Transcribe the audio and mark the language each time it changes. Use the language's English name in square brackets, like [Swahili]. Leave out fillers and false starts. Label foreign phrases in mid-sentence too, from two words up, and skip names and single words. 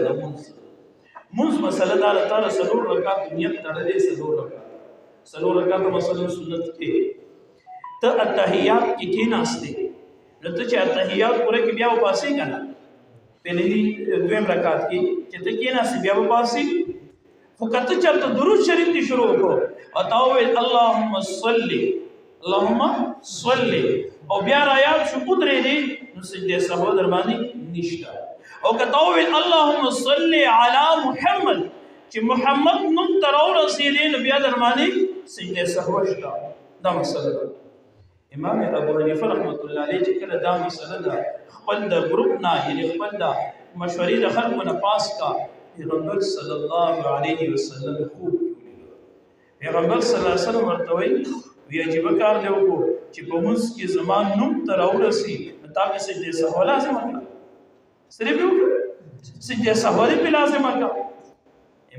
[Pashto] د منځ مسله دا ده، تعالی څلور رکعات نیت تړلې، څلور رکعات مثلا سنت کې ته التحیات کې کېناستې، نو ته چې التحیات پوره کې بیا وباسې که نه، پهلې دویم رکعت کې چې ته کېناستې بیا وباسې. خو که ته چېرته درود شریف دې شروع کړو او تا وویل [Arabic] اللهم صل [Pashto] او بیا رایاد شو ودرېدې، نو سجدې سهو در باندې نشته. او که تا وویل [Arabic] اللهم صل علی محمد [Pashto] چې محمد نوم ته راورسېدې، نو بیا در باندې سجدې سهو شته. دا مسله ده. امام ابو حنیفه [Arabic] رحمت الله علیه [Pashto] چې کله دا مسله ده خپل د ګروپ نه، یعنې خپل د مشورې د خلکو نه پاس کا، پیغمبر [Arabic] صلی الله علیه وسلم [Pashto] خوب پیغمبر [Arabic] صلی الله علیه وسلم [Pashto] ورته وایي وی عجیبه کار دی وکړو چې په منځ کې زما نوم ته راورسي، نو تا پې سجدې سهو لازمه کړه، صرف یې وکړه سجدې سهو دې پې لازمه کړه.